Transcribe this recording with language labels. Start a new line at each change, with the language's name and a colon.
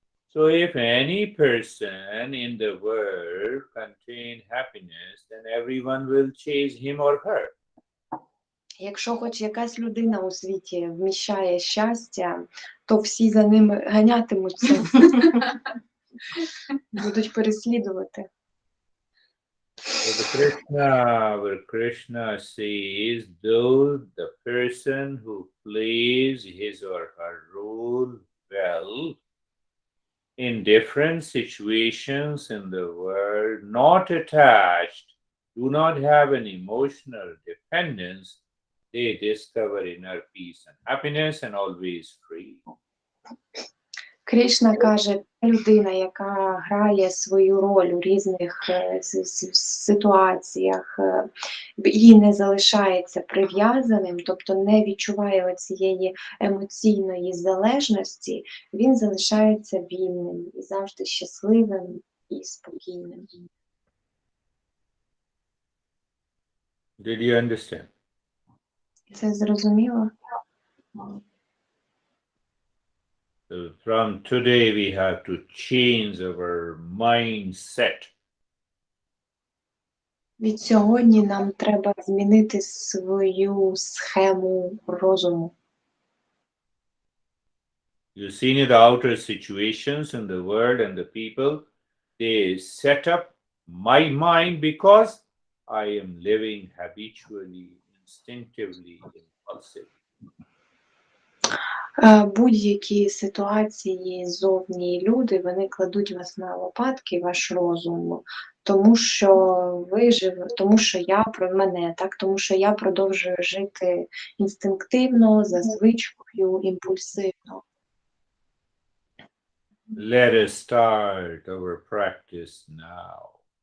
English: So if any person in the world contain happiness, then everyone will chase him or her.
Ukrainian: Якщо хоч якась людина у світі вміщає щастя, то всі за ним ганятимуться. Будуть переслідувати.
English: So where Krishna says, though the person who plays his or her role well in different situations in the world, not attached, do not have an emotional dependence, they discover inner peace and happiness and always free.
Ukrainian: Кришна каже, людина, яка грає свою роль у різних ситуаціях, і не залишається прив'язаним, тобто не відчуває цієї емоційної залежності, він залишається вільним і завжди щасливим і спокійним.
English: Did you understand?
Ukrainian: Це зрозуміло?
English: So from today we have to change our mindset.
Ukrainian: Від сьогодні нам треба змінити свою схему розуму.
English: You've seen it, the outer situations in the world and the people, they set up my mind because I am living habitually, instinctively, impulsively.
Ukrainian: Будь-які ситуації зовні люди, вони кладуть вас на лопатки, ваш розум, тому що ви живете, тому що я про мене, так, тому що я продовжую жити інстинктивно, за звичкою, імпульсивно.
English: Let us start our practice now.